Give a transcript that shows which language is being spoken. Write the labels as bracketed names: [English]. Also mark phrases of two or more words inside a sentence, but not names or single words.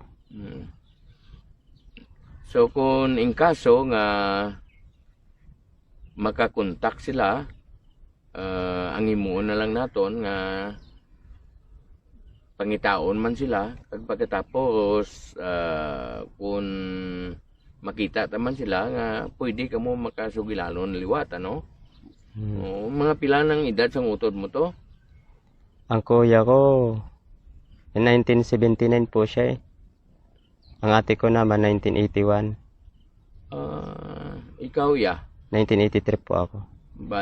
[Hiligaynon] So, kung in kaso nga makakontak sila, ang imuon na lang naton nga pangitaon man sila kag pagkatapos kung makita taman sila nga pwede ka mo makasugilanon liwat ano. Mga pila ng edad sang utod mo to? [Filipino] Ang kuya ko 1979 po siya eh. Ang ate ko naman 1981. [Hiligaynon] Ikaw ya? [Filipino] 1983 po ako.